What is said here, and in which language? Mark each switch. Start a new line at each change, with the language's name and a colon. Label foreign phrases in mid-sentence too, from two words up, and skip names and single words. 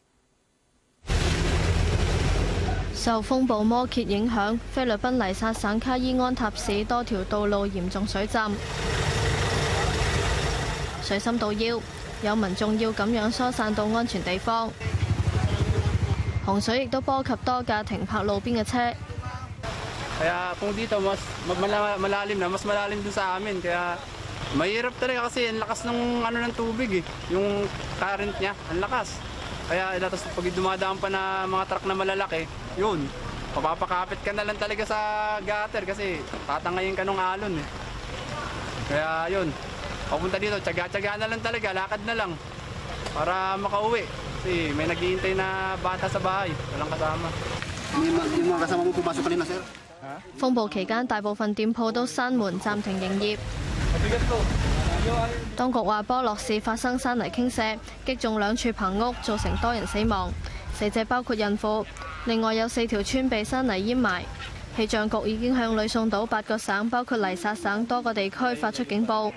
Cantonese: 受風暴摩羯影響，菲律賓黎薩省卡伊安塔市多條道路嚴重水浸，水深到腰，有民眾要咁樣疏散到安全地方。洪水亦都波及多架停泊路邊嘅車。
Filipino: Kaya kung dito mas malalim na, mas malalim dun sa amin. Kaya mahirap talaga kasi ang lakas ng tubig eh. Yung current niya, ang lakas. Kaya tapos pag dumadaan pa na mga truck na malalaki, yun, papapakapit ka na lang talaga sa gutter kasi tatangayin ka ng alon eh. Kaya yun, papunta dito, tsaga-tsaga na lang talaga, lakad na lang para makauwi. Kasi may naghihintay na bata sa bahay, walang kasama. Yung mga kasama mo pumasok kanina, sir?
Cantonese: 風暴期間，大部分店鋪都閂門暫停營業。當局話波洛市發生山泥傾瀉，擊中2處棚屋，造成多人死亡，死者包括孕婦。另外有4條村被山泥淹埋。氣象局已經向呂宋島8個省，包括黎薩省多個地區發出警報。